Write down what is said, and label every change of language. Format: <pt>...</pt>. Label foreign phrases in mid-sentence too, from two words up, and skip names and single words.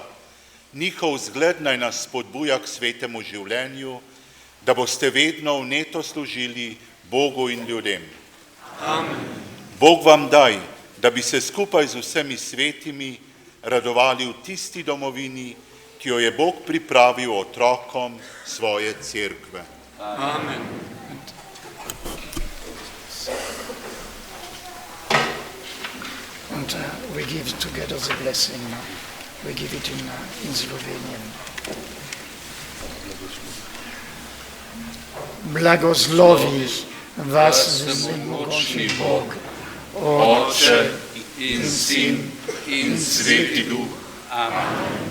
<sl>Njihov zgled naj nas spodbuja k svetemu življenju, da boste vedno vneto služili Bogu in ljudem. Amen. Bog vam daj, da bi se skupaj z vsemi svetimi radovali v tisti domovini, ki jo je Bog pripravil otrokom svoje cerkve. Amen.</sl> <en>And we give together the blessing. We give it in Slovenian.</en> <sl>Blagoslovi vas vsemogočni Bog, Oče in Sin in Sveti Duh. Amen.</sl>